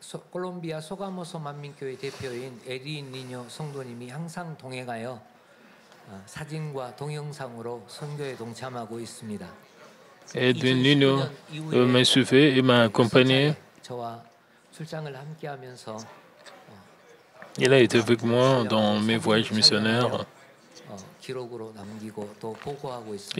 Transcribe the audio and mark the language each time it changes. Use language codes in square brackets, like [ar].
[ko] 콜롬비아 소가모소 만민교회 대표인 에드윈 니뇨 성도님이 항상 동행하여 사진과 동영상으로 선교에 동참하고 있습니다. [fr] Edwin Nino m'a suivi et m'a accompagné. [ko] 저와 출장을 함께하면서 [fr] Il a été avec moi dans mes voyages missionnaires. [ko] 기록으로 남기고 또 보고하고 있습니다.